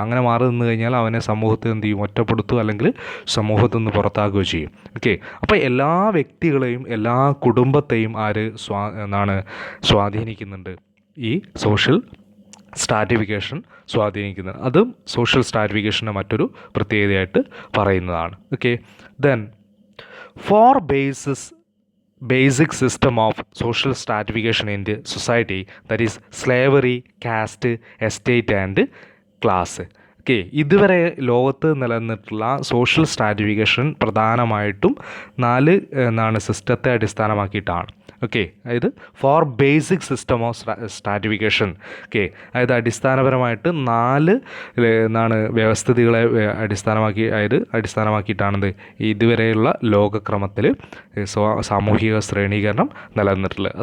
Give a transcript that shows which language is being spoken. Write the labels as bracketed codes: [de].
[ml] അങ്ങനെ മാറി നിന്ന് കഴിഞ്ഞാൽ അവനെ സമൂഹത്തിൽ എന്ത് ചെയ്യും, ഒറ്റപ്പെടുത്തുക അല്ലെങ്കിൽ സമൂഹത്തിൽ നിന്ന് പുറത്താക്കുകയോ ചെയ്യും. ഓക്കെ, അപ്പോൾ എല്ലാ വ്യക്തികളെയും എല്ലാ കുടുംബത്തെയും ആര് സ്വാധീനിക്കുന്നുണ്ട്, ഈ സോഷ്യൽ സ്ട്രാറ്റിഫിക്കേഷൻ സ്വാധീനിക്കുന്നത്. അതും സോഷ്യൽ സ്ട്രാറ്റിഫിക്കേഷൻ്റെ മറ്റൊരു പ്രത്യേകതയായിട്ട് പറയുന്നതാണ്. [en] Okay, then four basic system of social stratification in the society, that is slavery, caste, estate and class. [ml] Okay, ഇതുവരെ ലോകത്ത് നിലനിന്നിട്ടുള്ള സോഷ്യൽ സ്ട്രാറ്റിഫിക്കേഷൻ പ്രധാനമായിട്ടും 4 സിസ്റ്റത്തെ അടിസ്ഥാനമാക്കിയിട്ടാണ്. [en] Okay, അതായത് 4 basic system of stratification. [ml] Okay, അതായത് അടിസ്ഥാനപരമായിട്ട് 4 വ്യവസ്ഥിതികളെ അടിസ്ഥാനമാക്കിയിട്ടാണിത് ഇതുവരെയുള്ള ലോകക്രമത്തിൽ സാമൂഹിക ശ്രേണീകരണം നിലനിന്നിട്ടുള്ളത്.